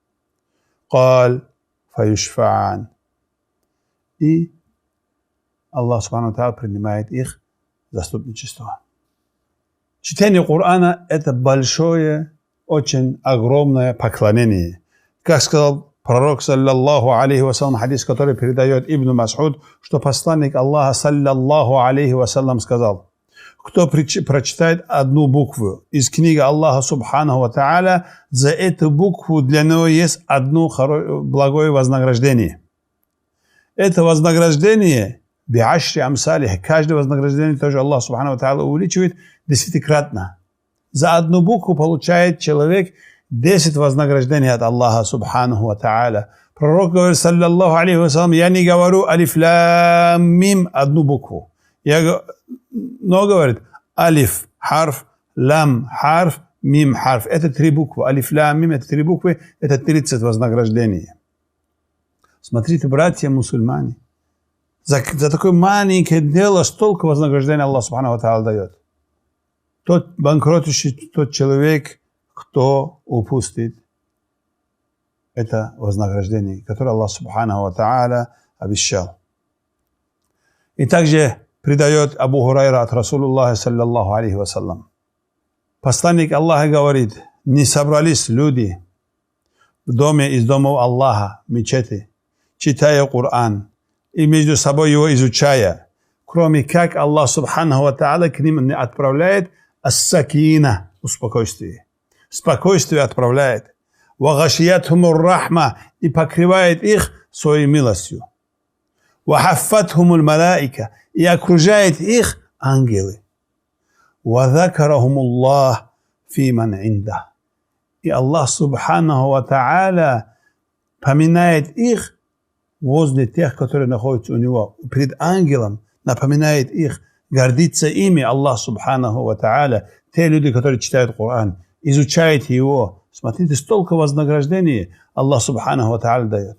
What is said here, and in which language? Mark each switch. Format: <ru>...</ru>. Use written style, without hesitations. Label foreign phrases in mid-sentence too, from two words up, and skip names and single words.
<ar>قال فيشفعان.</ar> <ru>И Аллах</ru> <ar>سبحانه تعالى</ar> <ru>принимает их заступничество. Чтение Корана – это большое, очень огромное поклонение. Как сказал пророк,</ru> <ar>صلى الله عليه وسلم، حديث,</ar> <ru>который передает Ибн Мас'уд, что посланник Аллаха,</ru> <ar>صلى الله عليه وسلم,</ar> <ru>сказал: кто прочитает одну букву из книги Аллаха</ru> <ar>سبحانه وتعالى,</ar> <ru>за эту букву для него есть одно благое вознаграждение. Это вознаграждение</ru> <ar>بعشر أمثالها.</ar> <ru>Каждое вознаграждение тоже Аллах</ru> <ar>سبحانه وتعالى</ar> <ru>увеличивает десятикратно. За одну букву получает человек 10 вознаграждений от Аллаха</ru> <ar>سبحانه وتعالى.</ar> <ru>Пророк говорит,</ru> <ar>صلى الله عليه وسلم:</ar> <ru>я не говорю</ru> <ar>ألف لام ميم</ar> <ru>одну букву. Но говорит</ru> <ar>ألف حرف، لام حرف، ميم حرف.</ar> <ru>Это 3 буквы.</ru> <ar>ألف لام ميم,</ar> <ru>это 3 буквы, это 30 вознаграждений. Смотрите, братья мусульмане, за такое маленькое дело столько вознаграждения Аллах</ru> <ar>سبحانه وتعالى</ar> <ru>дает. Тот банкротящий, тот человек, кто упустит это вознаграждение, которое Аллах</ru> <ar>سبحانه وتعالى</ar> <ru>обещал. И также предает Абу Хурайра от</ru> <ar>رسول الله صلى الله عليه وسلم.</ar> <ru>Посланник Аллаха говорит: не собрались люди в доме из домов Аллаха, мечети, читая Коран и между собой его изучая, кроме как Аллах</ru> <ar>سبحانه وتعالى</ar> <ru>к ним не отправляет ас-сакина, спокойствие. Спокойствие отправляет.</ru> <ar>وغشيتهم الرحمة,</ar> <ru>и покрывает их своей милостью.</ru> <ar>وحفتهم الملائكة,</ar> <ru>и окружает их ангелы.</ru> <ar>وذكرهم الله فيمن عنده,</ar> <ru>и Аллах</ru> <ar>سبحانه وتعالى</ar> <ru>поминает их возле тех, которые находятся у него. Перед ангелом напоминает их, гордится ими Аллах</ru> <ar>سبحانه وتعالى.</ar> <ru>Те люди, которые читают Коран, изучают его. Смотрите, столько вознаграждений Аллах</ru> <ar>سبحانه وتعالى</ar> <ru>дает.</ru>